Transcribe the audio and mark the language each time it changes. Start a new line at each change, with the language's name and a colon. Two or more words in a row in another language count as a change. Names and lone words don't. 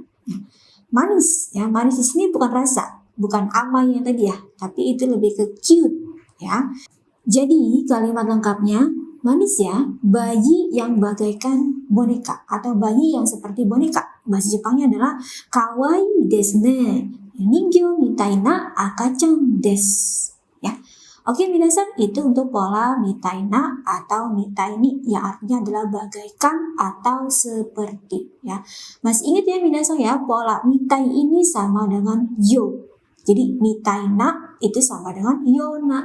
Indonesian: Manis, ya, manis di sini bukan rasa, bukan amai yang tadi ya, tapi itu lebih ke cute, ya. Jadi kalimat lengkapnya, manusia bayi yang bagaikan boneka atau bayi yang seperti boneka. Bahasa Jepangnya adalah
Japanese: 可愛いですね、人形みたいな赤ちゃんです.
Indonesian: Ya. Oke minasan, itu untuk pola
Japanese: みたいな
Indonesian: atau
Japanese: みたいに
Indonesian: yang artinya adalah bagaikan atau seperti, ya. Masih ingat ya minasan ya, pola mitai ini sama dengan yo. Jadi
Japanese: みたいな
Indonesian: itu sama dengan yona.